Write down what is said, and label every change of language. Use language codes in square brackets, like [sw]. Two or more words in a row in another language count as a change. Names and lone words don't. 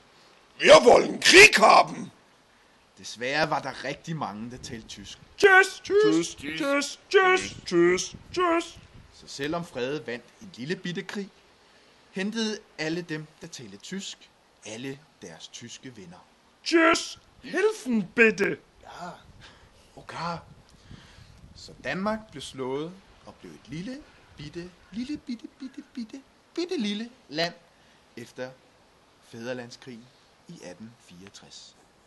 [de] Wir wollen Krieg haben. [da] desværre var der rigtig mange, der talte tysk. [de] Tschüss. Tschüss. Tschüss. Tschüss. Tschüss. Tschüss. [da] Så selvom Frede vandt en lille bitte krig, hentede alle dem, der talte tysk, alle deres tyske venner. [de] Tschüss. Hilfen bitte. [da] Ja. Okay. Så Danmark blev slået og blev et lille lille land efter Fædrelandskrigen i 1864.